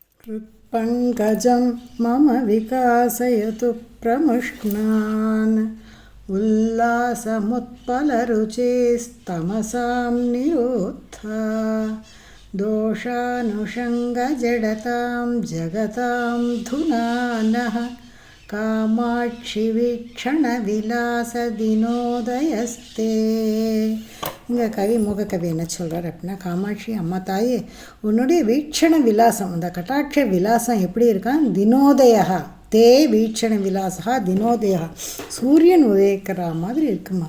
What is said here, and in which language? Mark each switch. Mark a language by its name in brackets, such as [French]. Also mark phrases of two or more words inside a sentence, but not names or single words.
[Sanskrit] हृत्पङ्कजं मम विकासयतु प्रमुष्णान् उल्लासमुत्पलरुचेस्तमसां निरोद्धा दोषानुषङ्गजडतां जगतां धुनानः कामाक्षि वीक्षण विलास दिनोदयस्ते. [Tamil] இங்கே கவி மூகக்கவி என்ன சொல்கிறார் அப்படின்னா, காமாட்சி அம்மா தாயே, உன்னுடைய வீக்ஷண விலாசம், அந்த கட்டாட்ச விலாசம் எப்படி இருக்கான்? [Sanskrit] दिनोदया ते वीक्षण विलासा दिनोदया, [Tamil] சூரியன் உதயிக்கிற மாதிரி இருக்குமா.